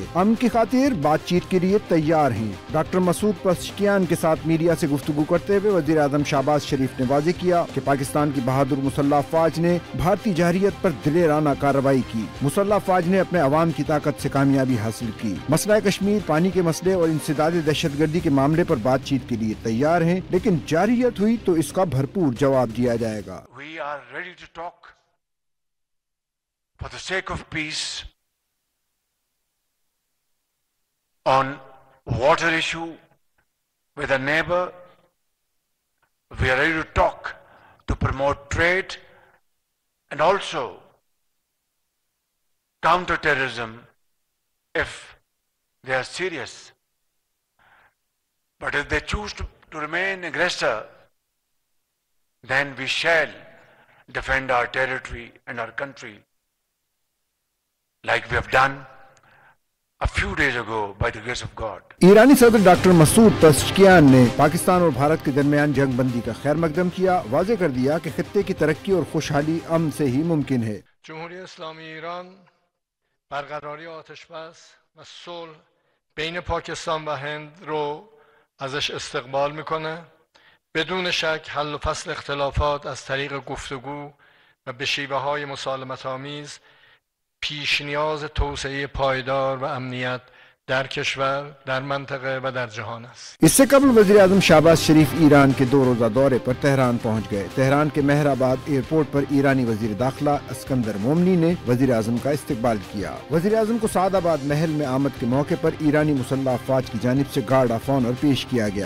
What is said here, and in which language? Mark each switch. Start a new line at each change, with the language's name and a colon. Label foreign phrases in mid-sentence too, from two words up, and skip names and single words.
Urdu: امن کی خاطر بات چیت کے لیے تیار ہیں۔ ڈاکٹر مسعود پزشکیان کے ساتھ میڈیا سے گفتگو کرتے ہوئے وزیر اعظم شہباز شریف نے واضح کیا کہ پاکستان کی بہادر مسلح فوج نے بھارتی جہریت پر دلیرانہ کارروائی کی. مسلح فوج نے اپنے عوام کی طاقت سے کامیابی حاصل کی. مسئلہ کشمیر، پانی کے مسئلے اور انسداد دہشتگردی کے معاملے پر بات چیت کے لیے تیار ہیں، لیکن جاریت ہوئی تو اسکا بھرپور جواب دیا جائے گا.
English: For the sake of peace, on water issue with a neighbor, we are ready to talk to promote trade and also counter terrorism if they are serious. But if they choose to remain aggressor, then we shall defend our territory and our country, like we have done a few days ago by the grace of God.
Urdu: ایرانی صدر ڈاکٹر مسعود پزشکیان نے پاکستان اور بھارت کے درمیان جنگ بندی کا خیر مقدم کیا. واضح کر دیا کہ خطے کی ترقی اور خوشحالی امن سے ہی ممکن ہے.
Persian: جمهوری اسلامی ایران برقراری آتش‌بس و صلح بین پاکستان و هند رو ازش استقبال میکنه. بدون شک حل و فصل اختلافات از طریق گفتگو و به شیوه‌های مسالمت‌آمیز پیش نیاز توسعه پایدار و امنیت در کشور، در منطقه و در جهان است.
Urdu: اس سے قبل وزیر اعظم شہباز شریف ایران کے 2 روزہ دورے پر تہران پہنچ گئے. تہران کے مہرآباد ایئرپورٹ پر ایرانی وزیر داخلہ اسکندر مومنی نے وزیر اعظم کا استقبال کیا. وزیر اعظم کو سعدآباد محل میں آمد کے موقع پر ایرانی مسلح فوج کی جانب سے
English: guard of honour
Urdu: پیش کیا گیا.